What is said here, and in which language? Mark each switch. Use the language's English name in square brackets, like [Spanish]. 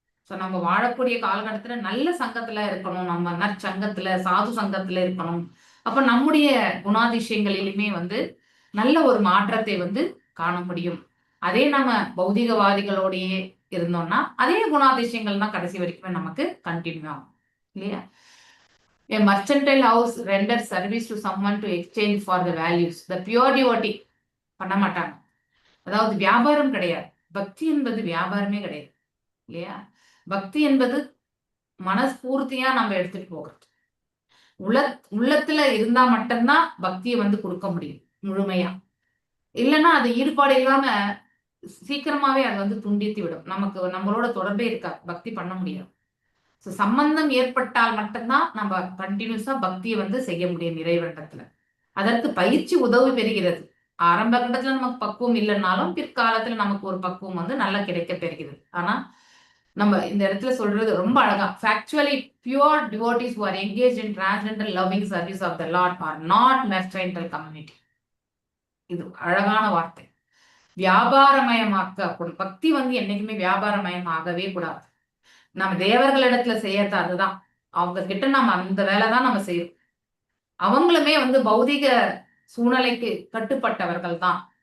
[Tamil] So நம்ம வாழக்கூடிய காலகட்டத்துல நல்ல சங்கத்துல இருக்கணும், நம்ம நற்சங்கத்துல சாது சங்கத்துல இருக்கணும். அப்ப நம்முடைய குணாதிசயங்களிலுமே வந்து நல்ல ஒரு மாற்றத்தை வந்து காண முடியும். அதே நம்ம பௌதிகவாதிகளோடையே இருந்தோம்னா அதே குணாதிசயங்கள் தான் கடைசி வரைக்குமே நமக்கு கண்டினியூ ஆகும் இல்லையா? [English] A mercantile house renders service to someone to exchange for the values. The pure devotee [Tamil] பண்ண மாட்டாங்க. அதாவது வியாபாரம் கிடையாது. பக்தி என்பது வியாபாரமே கிடையாது இல்லையா? பக்தி என்பது மனஸ்பூர்த்தியா நம்ம எடுத்துட்டு போகிறது. உள்ளத்துல இருந்தா மட்டும்தான் பக்தியை வந்து கொடுக்க முடியும் முழுமையா. இல்லைன்னா அது ஈடுபாடு இல்லாம சீக்கிரமாவே அது வந்து துண்டித்து விடும். நம்மளோட தொடர்பே இருக்காது, பக்தி பண்ண முடியாது. ஸோ சம்பந்தம் ஏற்பட்டால் மட்டும்தான் நம்ம கண்டினியூஸா பக்தியை வந்து செய்ய முடியும் இறைவனிடத்துல. அதற்கு பயிற்சி உதவி பெறுகிறது. ஆரம்ப கட்டத்துல நமக்கு பக்குவம் இல்லைன்னாலும் பிற்காலத்துல நமக்கு ஒரு பக்குவம் வந்து நல்லா கிடைக்க பெறுகிறது. ஆனா நம்ம இந்த இடத்துல சொல்றது ரொம்ப அழகா, [English] factually pure devotees who are engaged in transcendental loving service of the Lord are not mercantile community. [Tamil] இது அழகான வார்த்தை. வியாபாரமயமாக்க பக்தி வந்து என்னைக்குமே வியாபாரமயமாகவே கூடாது. நம்ம தேவர்களிடத்துல செய்யறது அதுதான். அவங்க கிட்ட நம்ம அந்த வேலைதான் நம்ம செய்யறோம். அவங்களுமே வந்து பௌதிக சூழ்நிலைக்கு கட்டுப்பட்டவர்கள் தான்.